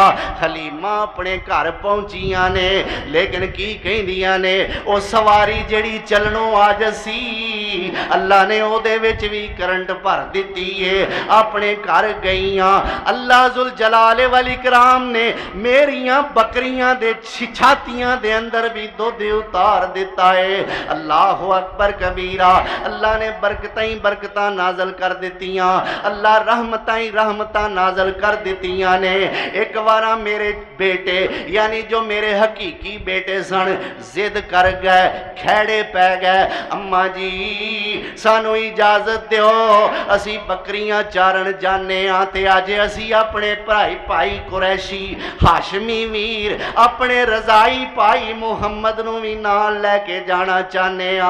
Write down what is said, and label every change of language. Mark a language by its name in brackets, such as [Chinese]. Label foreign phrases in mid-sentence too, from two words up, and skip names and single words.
[Punjabi] حلیمہ اپنے گھر پہنچیاں نے، لیکن کی کہندیاں نے او سواری جیہڑی چلنوں آج سی، اللہ نے اوہدے وچ وی کرنٹ بھر دتی ہے. اپنے گھر گئیاں. अल्लाह [Arabic] ذو الجلال والإكرام [Punjabi] نے میریاں بکریاں دے چھاتیاں دے اندر وی دودھ اتار دتا ہے. [Arabic] الله أكبر كبيرا. [Punjabi] اللہ نے برکتاں ہی برکتاں نازل کر دتیاں، اللہ رحمتاں ہی رحمتاں نازل کر دتیاں نے. اک بار میرے بیٹے یعنی جو میرے حقیقی بیٹے سن ضد کر گئے، کھیڑے پے گئے، اماں جی سانوں اجازت دیو اسی بکریاں چارن جانے آں تے اج اسی اپنے بھائی بھائی قریشی ہاشمی ویر اپنے رضاعی بھائی محمد نوں وی نال لے کے جانا چاہنے آں.